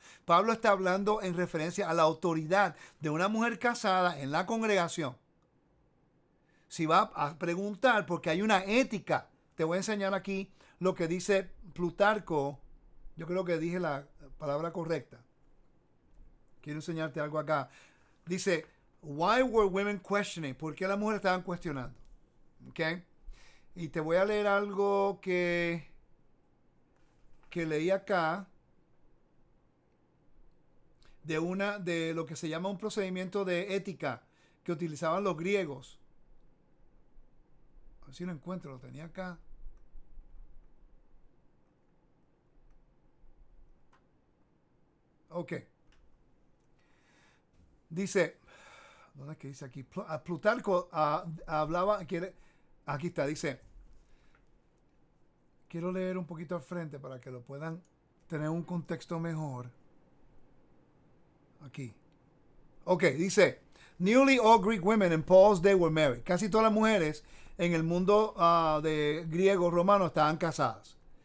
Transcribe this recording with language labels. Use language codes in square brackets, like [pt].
[es] Pablo está hablando en referencia a la autoridad de una mujer casada en la congregación. Si va a preguntar, porque hay una ética, te voy a enseñar aquí lo que dice Plutarco. Yo creo que dije la palabra correcta. Quiero enseñarte algo acá. [en] Dice, why were women questioning? [es] ¿Por qué las mujeres estaban cuestionando? ¿Okay? Y te voy a leer algo que leí acá de lo que se llama un procedimiento de ética que utilizaban los griegos. A ver si lo encuentro, lo tenía acá. Ok. Dice, ¿dónde es que dice aquí? Plutarco hablaba, aquí está, dice, quiero leer un poquito al frente para que lo puedan tener un contexto mejor. Aquí. [en] Ok, dice, nearly all Greek women in Paul's day were married. [es] Casi todas las mujeres en el mundo de griego romano estaban casadas.